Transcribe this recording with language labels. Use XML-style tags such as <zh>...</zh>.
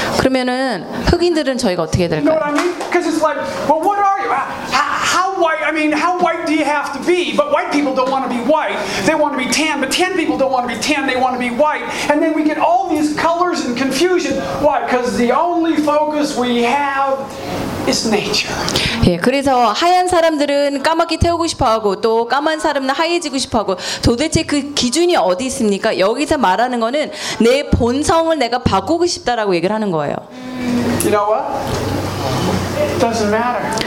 <ko>그러면은 흑인들은 저희가 어떻게 될까요?</ko> <en>You know what I mean? Because it's like, well, what are you? How white? I mean, how white do you have to be? But white people don't want to be white. They want to be tan. But tan people don't want to be tan. They want to be white. And then we get all these colors and confusion. Why? Because the only focus we have. It's nature.</en> <ko>예, 그래서 하얀 사람들은 까맣게 태우고 싶어하고 또 까만 사람은 하얘지고 싶어하고 도대체 그 기준이 어디 있습니까? 여기서 말하는 거는 내 본성을 내가 바꾸고 싶다라고 얘기를 하는 거예요.</ko> <en>You know what? Doesn't matter.</en>